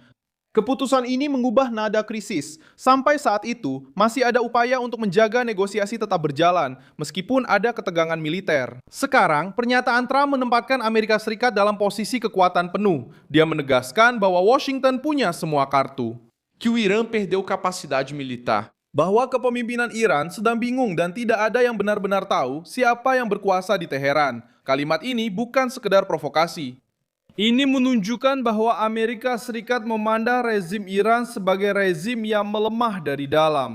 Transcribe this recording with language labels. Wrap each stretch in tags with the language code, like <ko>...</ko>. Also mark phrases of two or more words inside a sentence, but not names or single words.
<id>Keputusan ini mengubah nada krisis. Sampai saat itu, masih ada upaya untuk menjaga negosiasi tetap berjalan, meskipun ada ketegangan militer. Sekarang, pernyataan Trump menempatkan Amerika Serikat dalam posisi kekuatan penuh. Dia menegaskan bahwa Washington punya semua kartu.</id> <pt>Que o Irã perdeu capacidade militar.</pt> <id>Bahwa kepemimpinan Iran sedang bingung dan tidak ada yang benar-benar tahu siapa yang berkuasa di Teheran. Kalimat ini bukan sekedar provokasi. Ini menunjukkan bahwa Amerika Serikat memandang rezim Iran sebagai rezim yang melemah dari dalam.</id>